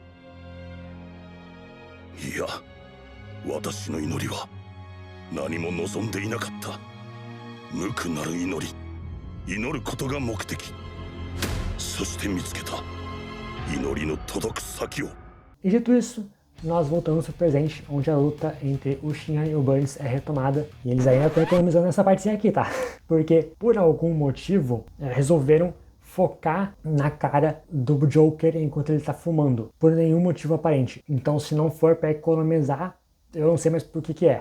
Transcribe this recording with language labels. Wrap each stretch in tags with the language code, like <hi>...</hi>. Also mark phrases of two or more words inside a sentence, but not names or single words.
<ja>いや、私の祈りは何も望んでいなかった。無垢なる祈ることが目的。そして見つけた祈りの届く先を。</ja> <pt>E dito isso, nós voltamos pro presente, onde a luta entre o Shinra e o Burns é retomada. E eles ainda estão economizando essa partezinha aqui, tá? Porque, por algum motivo, resolveram focar na cara do Joker enquanto ele tá fumando. Por nenhum motivo aparente. Então, se não for pra economizar, eu não sei mais por que é.</pt>